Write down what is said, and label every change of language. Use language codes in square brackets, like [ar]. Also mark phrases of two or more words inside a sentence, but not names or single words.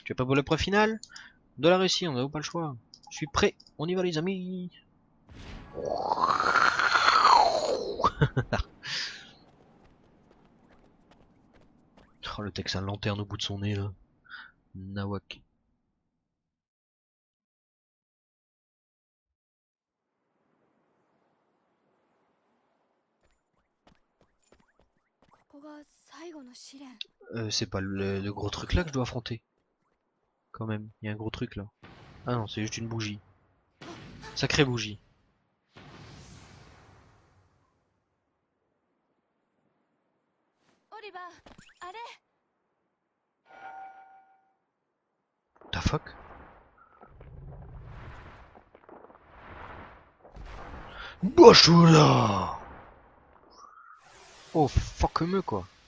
[fr] Tu es pas pour l'épreuve finale? De la réussite, on n'a pas le choix. Je suis prêt. On y va les amis. Oh, le texte a une lanterne au bout de son nez là. Nawak. [ja] ここが最後の試練。 [fr] C'est pas le gros truc là que je dois affronter. Quand même, il y a un gros truc là. Ah non, c'est juste une bougie. Sacrée bougie. [ja] オリバー、あれ [en] What the fuck? Bashula! Oh fuck me quoi.